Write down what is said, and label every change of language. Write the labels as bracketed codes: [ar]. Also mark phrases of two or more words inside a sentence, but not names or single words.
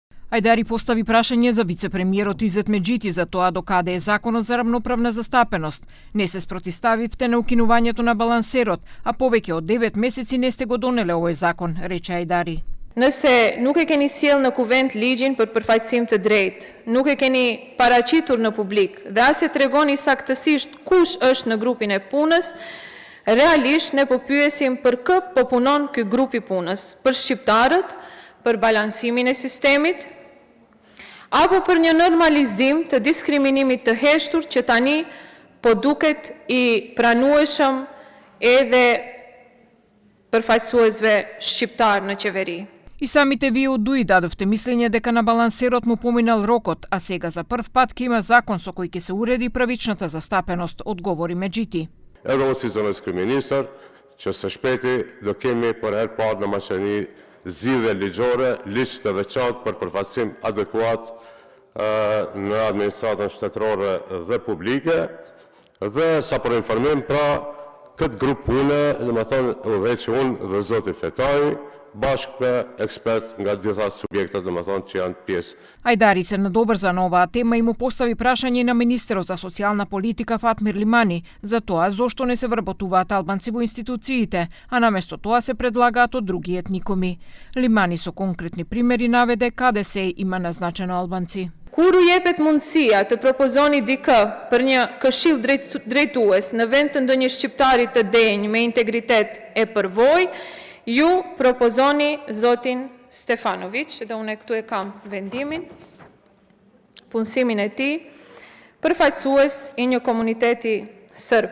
[mk] Ајдари постави прашање за вице-премиерот Изет Меджити за тоа докаде е законот за равноправна застапеност. Не се спротиставивте на укинувањето на балансерот, а повеќе од 9 месеци не сте го донеле овој закон, рече Ајдари. [sq] Nëse nuk e keni sjell në kuvent ligjin për përfaqësim të drejtë, nuk e keni paraqitur në publik dhe as e tregoni saktësisht kush është në grupin e punës, realisht ne po pyesim për kë po punon ky grupi punës, për shqiptarët, për balansimin e sistemit, apo për një normalizim të diskriminimit të heshtur që tani po duket I pranueshëm edhe përfaqësuesve shqiptar në qeveri. [mk] И самите вие од ДУИ дадовте мислење дека на балансерот му поминал рокот, а сега за прв пат ќе има закон со кој ќе се уреди правичната застапеност, одговори Меджити. [sq] Edhe unë si zonës kryeministër, që së shpejti do kemi për herë parë në maqeni zgjidhje ligjore, ligj të veçantë për përfaqësim adekuat në administratën shtetërore dhe publike, dhe sa për informim pra këtë grup pune, domethënë veç unë dhe zoti Fetaj, bashkë me ekspert nga gjitha subjektet që janë pjesë. [mk] Ајдари се надоврза на оваа тема и му постави прашање на министерот за социјална политика Фатмир Лимани за тоа зошто не се вработуваат албанци во институциите, а наместо тоа се предлагаат од други етникуми. Лимани со конкретни примери наведе каде се има назначено албанци. [sq] Kur u jepet mundësia të propozoni dikë për një këshill drejtues në vend të ndonjë shqiptari të denj me integritet e përvojë, ju propozoni zotin Stefanović, dhe unë këtu e kam vendimin, punësimin e tij, përfaqësues I një komuniteti serb.